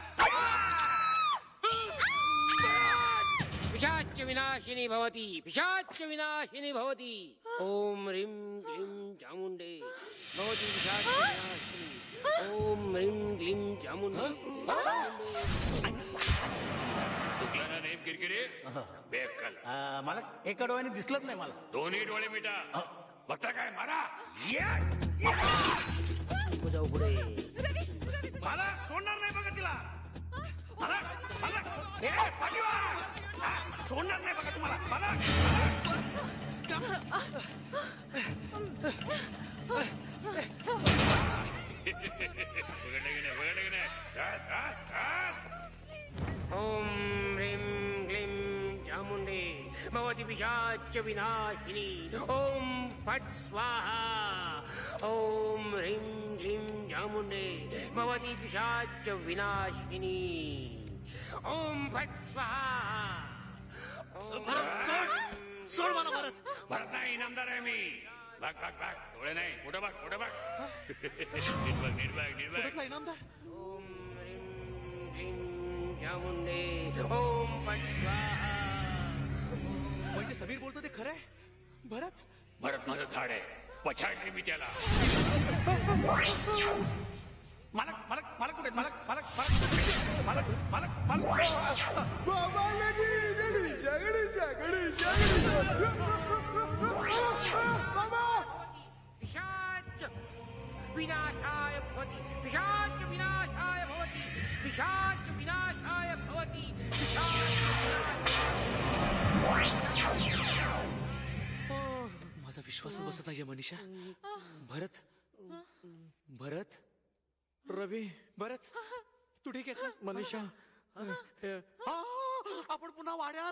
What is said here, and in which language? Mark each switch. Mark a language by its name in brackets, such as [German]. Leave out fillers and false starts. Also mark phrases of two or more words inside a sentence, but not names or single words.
[Sanskrit] पिशाच विनाशिनी भवती, पिशाच विनाशिनी भवती. ओम ह्रीं क्लीं चामुंडे भवती पिशाच विनाशिनी. ओम ह्रीं क्लीं चामुंडे. [Marathi] चुकला ना नेम किरकिरे. बेकल. मालक एका डोळ्याने दिसलंच नाही मला. दोन्ही डोळे मिटा. बघता काय मारा. जाऊ पुढे. मला सोडणार नाही बघा तिला. मला सोडणार नाही बघा तुम्हाला. मला [Sanskrit] ओम ह्रीं क्लीं चामुंडे भवती पिशाच विनाशिनी. ओम फट स्वाहा. ओम ह्रीं क्लीं चामुंडे भवती पिशाच विनाशिनी. ओम फट स्वाहा. [Marathi] सोड मला भरत. भरत नाही, इनामदार आहे मी. भाग भाग भाग. डोळे नाही, पुढे भाग, पुढे भाग. नीट बघ, नीट बघ, नीट बघ. इनामदार. [Sanskrit] ओम ह्रीं क्लीं चामुंडे. ओम फट स्वाहा. [Marathi] म्हणजे समीर बोलतो ते खरंय? भरत भरत माझं झाड आहे. पछाडले मी त्याला. मालक मालक मालक कुठे? मालक मालक मालक मालक मालक मालक. बाबा लगीन. गडीच्या. बाबा [Sanskrit] पिशाच विनाशाय भवति. पिशाच विनाशाय भवति. पिशाच विनाशाय भवति. [Marathi] माझा विश्वासच बसत नाहीये मनीषा. भरत भरत रवी. भरत तू ठीक आहेस ना? मनीषा आपण पुन्हा वाड्यात.